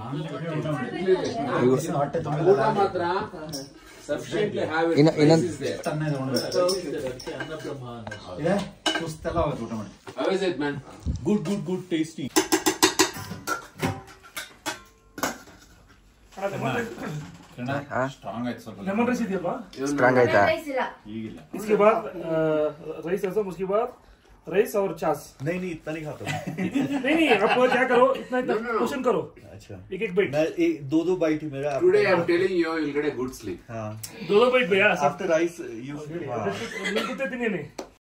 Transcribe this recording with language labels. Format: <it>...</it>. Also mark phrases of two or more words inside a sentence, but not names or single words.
<en>good tasty.</en> <kn>ಸ್ಟ್ರಾಂಗ್ ಆಯ್ತು ಸ್ವಲ್ಪ.</kn> <en>lemon rice</en> <kn>ಇದೆಯಾ? ಸ್ಟ್ರಾಂಗ್ ಆಯ್ತಾ? ಈಗಿಲ್ಲ.</kn> <hi>इसके बाद राइस ऐसा, उसके बाद राइस और छाछ। नहीं इतना नहीं खाता नहीं आप क्या करो, इतना पोषण करो। अच्छा एक बाइट, मैं दो बाइट ही मेरा।</hi> <en>Today I am telling you will get a good sleep.</en> <hi>हाँ दो बाइट भैया</hi> <en>after rice you</en> <hi>कुत्ते तिने नहीं</hi>